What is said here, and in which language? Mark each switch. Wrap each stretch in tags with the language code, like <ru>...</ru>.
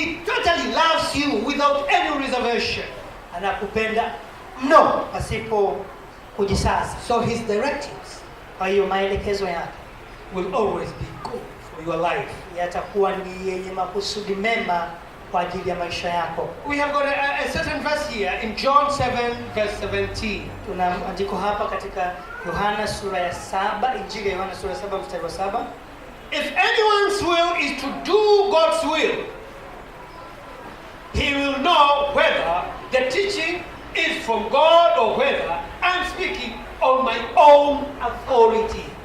<en>totally loves you without any reservation.</en> <sw>Anakupenda mno pasipo kujisasa.</sw> <en>So His directives</en> <sw>Kwa hiyo maelekezo yake</sw> <en>will always be good for your life.</en> <sw>yatakuwa ni yenye makusudi mema kwa ajili ya maisha yako.</sw> <en>We have got a certain verse here in John 7 verse 17.</en> <sw>Tuna andiko hapa katika Yohana sura ya 7, Injili ya Yohana sura ya 7 mstari wa 7.</sw> <en>If anyone's will is to do God's will, he will know whether the teaching is from God or whether I'm speaking on my own authority.</en>